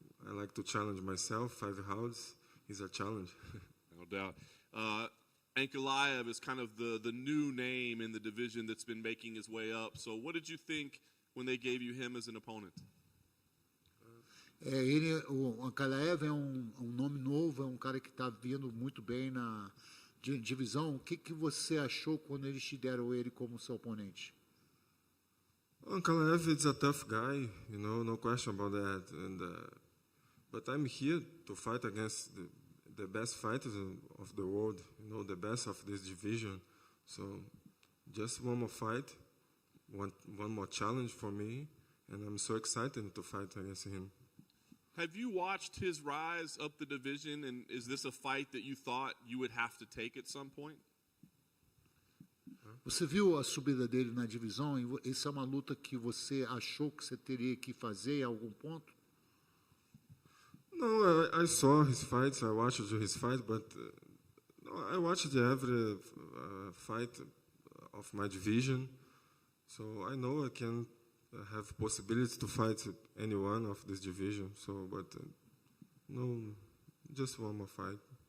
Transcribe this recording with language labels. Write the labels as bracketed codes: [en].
[en] I like to challenge myself. 5 rounds is a challenge. No doubt. Ankalaev is kind of the new name in the division that's been making his way up. So what did you think when they gave you him as an opponent? [pt] O Ankalaev é nome novo, é cara que está vindo muito bem na divisão. O que você achou quando eles te deram ele como seu oponente? [en] Ankalaev is a tough guy, no question about that. But I'm here to fight against the best fighters of the world, the best of this division. So just one more fight, one more challenge for me, and I'm so excited to fight against him. Have you watched his rise up the division, and is this a fight that you thought you would have to take at some point? [pt] Você viu a subida dele na divisão? Essa é uma luta que você achou que você teria que fazer em algum ponto? [en] No, I saw his fights. I watched his fight, but I watched every fight of my division, so I know I can have possibility to fight anyone of this division. So, but no, just one more fight.